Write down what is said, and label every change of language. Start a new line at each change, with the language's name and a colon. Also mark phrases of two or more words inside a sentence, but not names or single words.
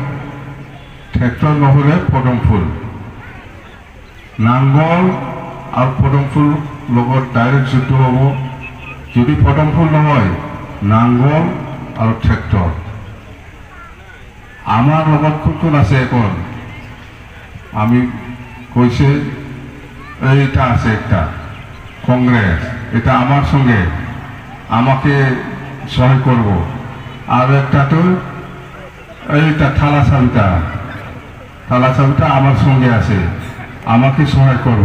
Assamese: নহ'লে ট্ৰেক্টৰ নহ'লে পদম ফুল, নাঙল আৰু পদম ফুল লগত ডাইৰেক্ট যুদ্ধ হ'ব। যদি পদম ফুল নহয়, নাঙল আৰু ট্ৰেক্টৰ। আমার লগত কোন কোন আছে এখন?
Bangla: আমি কইছে এইটা আছে একটা কংগ্রেস, এটা আমার সঙ্গে আমাকে সহায় করব। আর একটা তো এইটা থালা চাবিটা আমার সঙ্গে আছে, আমাকে সহায় করব।